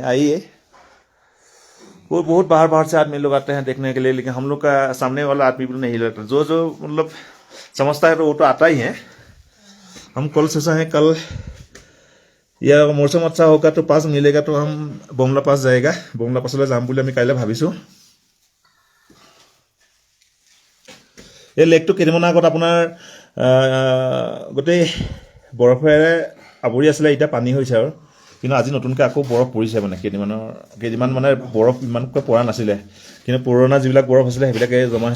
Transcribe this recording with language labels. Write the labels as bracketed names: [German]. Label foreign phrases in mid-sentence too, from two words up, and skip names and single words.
[Hindi] आइए, वो बहुत बाहर बाहर से आदमी लोग आते हैं देखने के लिए, लेकिन हम लोग का सामने वाला आदमी भी नहीं लगता। जो जो मतलब समझता है तो वो तो आता ही है। हम कल से हैं, कल या मौसम अच्छा होगा तो पास मिलेगा तो हम बोमला पास जाएगा, बोमला पास जाम [Assamese] বুলি আমি কাইলৈ ভাবিছোঁ। এই লেকটো কেইদিনমান আগত আপোনাৰ গোটেই বৰফেৰে আৱৰি আছিলে, এতিয়া পানী হৈছে আৰু। কিন্তু আজি নতুনকৈ আকৌ বৰফ পৰিছে, মানে কেইদিনমান মানে বৰফ ইমানকৈ পৰা নাছিলে, কিন্তু পুৰণা যিবিলাক বৰফ আছিলে সেইবিলাকে জমা হৈছে।